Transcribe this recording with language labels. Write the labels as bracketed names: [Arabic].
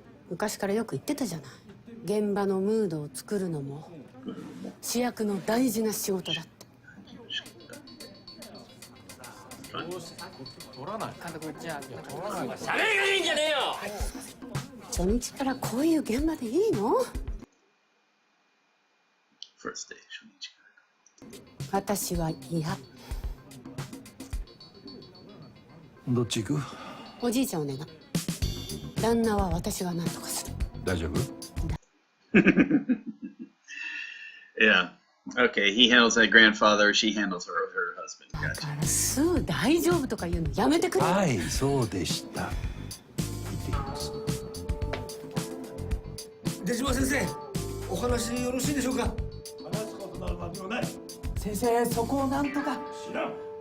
[Japanese] 昔からよく言ってたじゃない。現場のムードを作るのも主役の大事な仕事だって。取らない。監督じゃあしゃべりがいいんじゃねえよ。初日からこういう現場でいいの？ [English] First day [Japanese] 初日から。私は嫌。どっち行く？おじいちゃんお願い。旦那は私が何とかする。大丈夫？ [English] Yeah. Okay, he handles that grandfather, she handles her husband. [Japanese] だ [English] Gotcha. [Japanese] からすぐ大丈夫とか言うのやめてくれ。はい、そうでした。行ってきます。出島先生、お話よろしいでしょうか？話すことなど何もない。先生、そこをなんとか。知らん。